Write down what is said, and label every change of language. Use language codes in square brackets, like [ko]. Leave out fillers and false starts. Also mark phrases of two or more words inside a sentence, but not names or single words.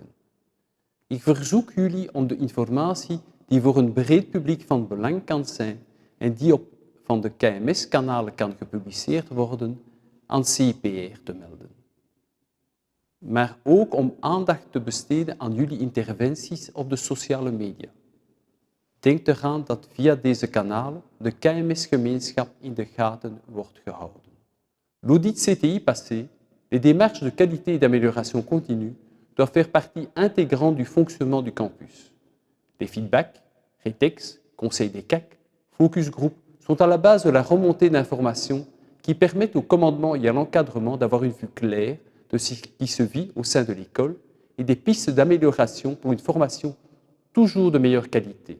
[nl] Ik verzoek jullie om de informatie die voor een breed publiek van belang kan zijn en die op van de KMS-kanalen kan gepubliceerd worden, aan CPR te melden. Maar ook om aandacht te besteden aan jullie interventies op de sociale media. Denk eraan dat via deze kanalen de KMS-gemeenschap in de gaten wordt gehouden. [fr] L'audit CTI passé, les démarches de qualité et d'amélioration continue doivent faire partie intégrante du fonctionnement du campus. Les feedbacks, rétex, conseils des CAC, [en] focus group [fr] sont à la base de la remontée d'informations qui permettent au commandement et à l'encadrement d'avoir une vue claire de ce qui se vit au sein de l'école et des pistes d'amélioration pour une formation toujours de meilleure qualité.